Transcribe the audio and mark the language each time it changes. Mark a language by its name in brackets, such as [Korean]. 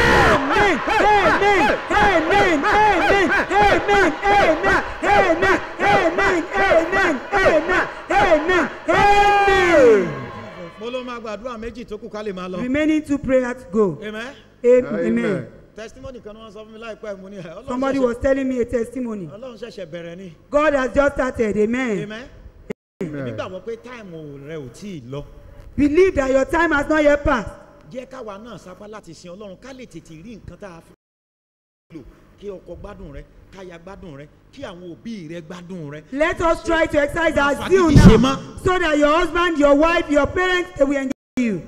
[English] Amen. Amen. Amen. Amen. Amen. Amen. Amen. Amen. Amen. Amen. Amen. Amen. [Yoruba] Mo ló máa gbàdúrà méjì tó kù ká lè máa lọ. [English] Remaining 2 prayers to go. Amen. Amen. [Yoruba] Testimony kan wọ́n sọ fún mi láìpẹ́ mo ní. [English] Somebody was telling me a testimony. [Yoruba] Ọlọ́run ṣẹ̀ṣẹ̀ bẹ̀rẹ̀ ni. [English] God has just started. Amen. Amen. [Yoruba] Nígbàgbọ́ pé táìmù rẹ ò tí ì lọ. [English] Believe that your time has not yet passed. [Yoruba] Jẹ́ káwa náà sapá láti sin Ọlọ́run ká lè tètè rí nǹkan tá a fi lò kí ọkọ gbádùn rẹ káya gbádùn rẹ kí àwọn òbí rẹ gbádùn rẹ. [English] Let us try to exercise our zeal now so that your husband, your wife, your parents, they will enjoy you.